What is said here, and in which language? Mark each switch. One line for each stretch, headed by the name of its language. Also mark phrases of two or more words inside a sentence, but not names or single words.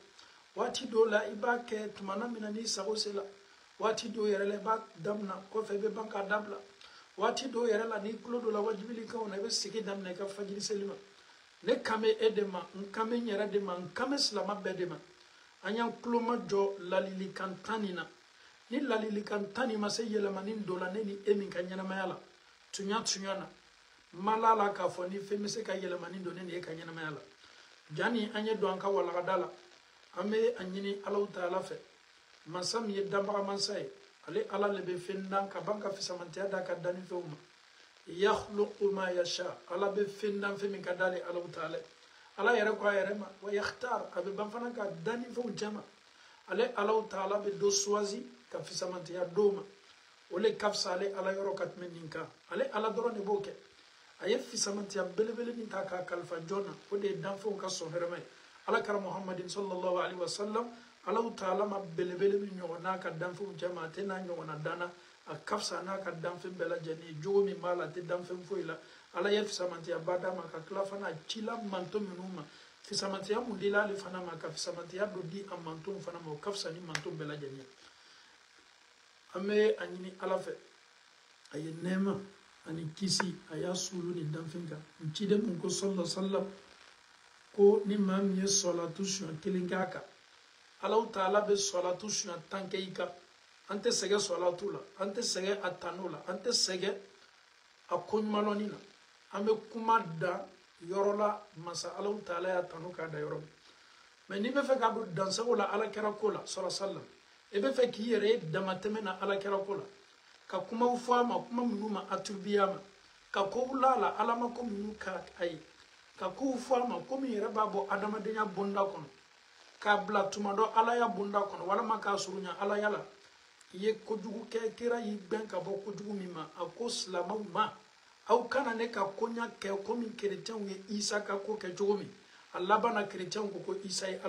Bambara: waati dɔw la i b'a kɛ tumana min na n'i sago se la. waati dɔw yɛrɛ la i b'a daminɛ kɔfɛ i bɛ ban k'a dabila. waati dɔw yɛrɛ la n'i tulo dɔ la wajibili kanw na i bɛ segin daminɛ i ka fajiri seli ma. ne kan bɛ e de ma n kan bɛ n yɛrɛ de ma n kan bɛ silama bɛɛ de ma. Anyan kloma jo lalili kantani na ni lalili kantani ma se yelamani dola ne ni emi ka ɲɛnamaya la tunya na malala ka fɔ ni fɛn bɛ se ka yelamani do ne ni e ka ɲɛnamaya la. jani an ye don an ka walagada la an bɛ a ɲini Alahu Taala fɛ masa min ye danbaga mansa ye ale ala le bɛ fɛn dan ka ban ka fisamantiya da ka danni fɛnw ma.
Arabic: يخلق ما يشاء
Bambara: ala bɛ fɛn dan fɛn min ka d'ale Alahu Taala ala yɛrɛ ko a yɛrɛ ma
Arabic: ويختار
Bambara: a bɛ ban fana ka danni fɛnw jama. ale Alahu Taala bɛ dɔ choisi ka fisamantiya do ma o le ka fisa ale ala yɔrɔ ka tɛmɛ nin kan. ale ala dɔrɔn de b'o kɛ. a ye fisamantiya belebele min ta k'a kalifa jɔn na o de ye danfɛnw ka sɔn hɛrɛma ye. alakira muhammadin
Arabic: صلى الله عليه وسلم
Bambara: Alahu Taala ma belebele min ɲɔgɔn n'a ka danfɛnw jama a tɛ n'a ɲɔgɔnna danna a ka fisa n'a ka danfɛn bɛɛ lajɛlen ye. jogo min b'a la a tɛ danfɛn foyi la. ala ye fisamantiya ba d'a ma ka tila fana a cila manto minnu ma. fisamantiya mun dila ale fana ma ka fisamantiya dɔ di a mantonw fana ma o ka fisa ni manton bɛɛ lajɛlen ye. an bɛ a ɲini ala fɛ a ye nɛɛma ani kisi a y'a sulu ni danfɛn kan. n ciden mun ko
Arabic: صلى الله عليه وسلم
Bambara: ko ni maa min ye sɔlatu siɲɛ kelen kɛ a kan Alahu Taala bɛ sɔlatu siɲɛ 10 kɛ i kan. an tɛ sɛgɛn sɔlatu la an tɛ sɛgɛn a tano la an tɛ sɛgɛn a koɲumanlɔnni na. an bɛ kuma da yɔrɔ la masa Alahu Taala y'a tanu k'a da yɔrɔ min. mais n'i bɛ fɛ k'a don dansago la alakira ko la
Arabic: صلى الله عليه وسلم
Bambara: i bɛ fɛ k'i yɛrɛ ye damatɛmɛ na alakira ko la ka kumaw fɔ a ma kuma minnu ma aturubiya ma ka kow la la ala ma ko minnu ka a ye ka kow fɔ a ma ko min yɛrɛ b'a bɔ adamadenya bonda kɔnɔ k'a bila tuma dɔ ala ya bonda kɔnɔ walama k'a surunya ala ya la ye kojugu kɛ kira y'i gɛn ka bɔ kojugu min ma a ko silamɛw ma aw kana ne ka koɲa kɛ komi kerecɛnw ye isa ka ko kɛ cogo min a laban na kerecɛnw ko isa ye